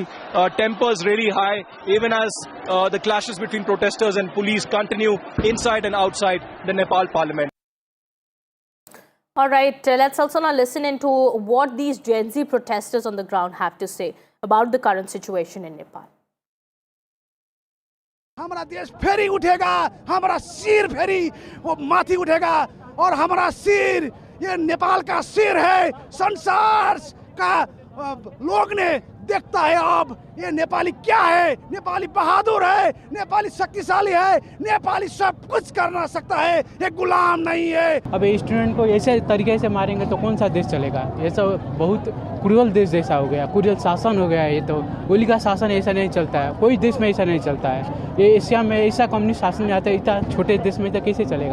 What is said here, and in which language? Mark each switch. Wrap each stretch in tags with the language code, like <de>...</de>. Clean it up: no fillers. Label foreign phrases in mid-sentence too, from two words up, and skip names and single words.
<en>Tempers really high, even as the clashes between protesters and police continue inside and outside the Nepal parliament. All right, let's also now listen into what these Gen Z protesters on the ground have to say about the current situation in Nepal.</en> <hi>हमारा देश फेरी उठेगा, हमारा सिर फेरी वो माथी उठेगा और हमारा सिर ये नेपाल का सिर है, संसार का लोग ने देखता है अब ये नेपाली क्या है, नेपाली बहादुर है, नेपाली शक्तिशाली है, नेपाली सब कुछ करना सकता है, ये गुलाम नहीं है। अब स्टूडेंट को ऐसे तरीके से मारेंगे तो कौन सा देश चलेगा? ये सब बहुत क्रूरल देश जैसा हो गया, क्रूरल शासन हो गया है। ये तो गोली का शासन ऐसा नहीं चलता है, कोई देश में ऐसा नहीं चलता है। ये एशिया में ऐसा कम्युनिस्ट शासन में आता है, इतना छोटे देश में तो कैसे चलेगा?</hi>